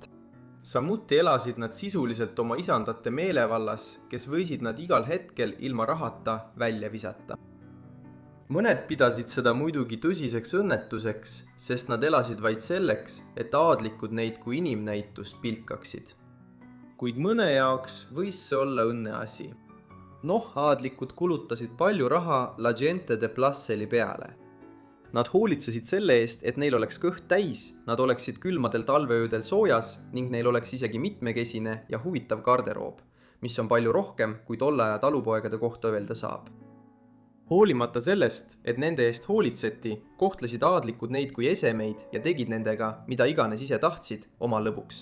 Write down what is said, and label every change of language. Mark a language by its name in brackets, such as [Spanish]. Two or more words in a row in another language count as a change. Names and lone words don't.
[Estonian] Samuti elasid nad sisuliselt oma isandate meelevallas, kes võisid nad igal hetkel ilma rahata välja visata. Mõned pidasid seda muidugi tõsiseks õnnetuseks, sest nad elasid vaid selleks, et aadlikud neid kui inimnäitust pilkaksid. Kuid mõne jaoks võis see olla õnneasi. Aadlikud kulutasid palju raha [Spanish] la gente de placeli [Estonian] peale. Nad hoolitsesid selle eest, et neil oleks kõht täis, nad oleksid külmadel talveöödel soojas ning neil oleks isegi mitmekesine ja huvitav garderoob, mis on palju rohkem, kui tolle aja talupoegade kohta öelda saab. Hoolimata sellest, et nende eest hoolitseti, kohtlesid aadlikud neid kui esemeid ja tegid nendega, mida iganes ise tahtsid, oma lõbuks.